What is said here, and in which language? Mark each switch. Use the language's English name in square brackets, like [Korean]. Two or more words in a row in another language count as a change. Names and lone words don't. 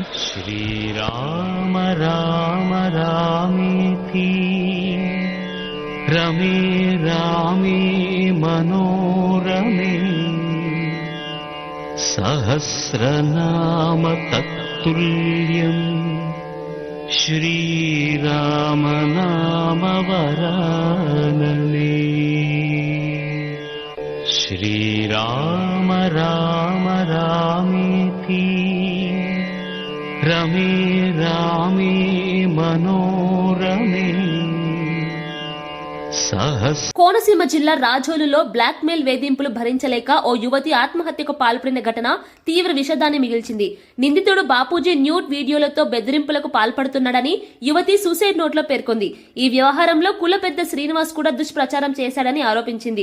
[Sanskrit] శ్రీరామ రామ రామేతి రమే రామే మనోరమే సహస్రనామ తత్తుల్యం శ్రీరామ నామ వరాననే. श्रीराम राम रामेति रमे रामे मनोरमे [Telugu] కోనసీమ జిల్లా రాజోలులో బ్లాక్ మెయిల్ వేధింపులు భరించలేక ఓ యువతి ఆత్మహత్యకు పాల్పడిన ఘటన తీవ్ర విషాదాన్ని మిగిల్చింది. నిందితుడు బాపూజీ న్యూడ్ వీడియోలతో బెదిరింపులకు పాల్పడుతున్నాడని యువతి సూసైడ్ నోట్లో పేర్కొంది. ఈ వ్యవహారంలో కుల పెద్ద శ్రీనివాస్ కూడా దుష్ప్రచారం చేశాడని ఆరోపించింది.